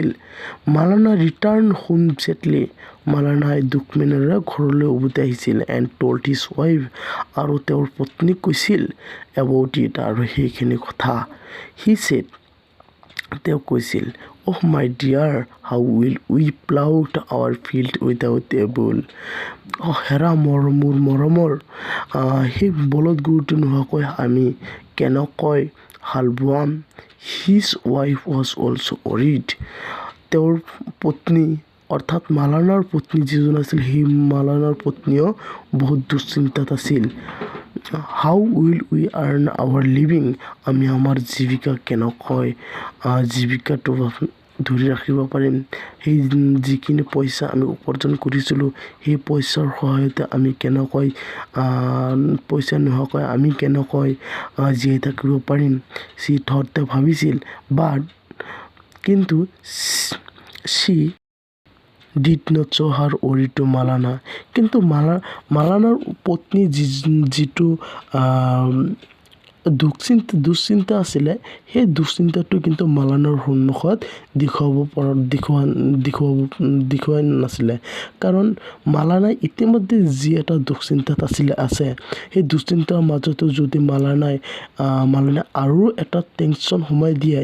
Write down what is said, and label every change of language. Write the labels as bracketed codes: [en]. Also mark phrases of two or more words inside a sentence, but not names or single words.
[en] Malana return home sadly. [as] মালানাই দুখ মনেৰে ঘৰলৈ উভতি আহিছিল [en] and told his wife. [as] আৰু তেওঁৰ পত্নীক কৈছিল [en] about it, [as] আৰু সেইখিনি কথা। [en] He said, [as] তেওঁ কৈছিল, [en] oh my dear, how will we plow our field without a bull? [as] হেৰা মোৰ মৰমৰ, সেই বলদ গৰুটো নোহোৱাকৈ আমি কেনেকৈ হাল বোৱাম? [en] His wife was also worried. [as] তেওঁৰ পত্নী অৰ্থাৎ মালানাৰ পত্নী যিজন আছিল সেই মালানাৰ পত্নীও বহুত দুশ্চিন্তাত আছিল। [en] How will we earn our living? [as] আমি আমাৰ জীৱিকা কেনেকৈ জীৱিকাটো ধৰি ৰাখিব পাৰিম? সেই যিখিনি পইচা আমি উপাৰ্জন কৰিছিলোঁ সেই পইচাৰ সহায়তে আমি কেনেকৈ পইচা নোহোৱাকৈ আমি কেনেকৈ জীয়াই থাকিব পাৰিম? তেওঁ ভাবিছিল। বাট কিন্তু [en] she did not show her worry to Malanna. [as] কিন্তু মালানাৰ পত্নী যিটো দুশ্চিন্তা আছিলে সেই দুশ্চিন্তাটো কিন্তু মালানাৰ সন্মুখত দেখুওৱা নাছিলে কাৰণ মালানাই ইতিমধ্যে যি এটা দুশ্চিন্তাত আছে সেই দুশ্চিন্তাৰ মাজতো যদি মালানাই আৰু এটা টেনশ্যন সোমাই দিয়ে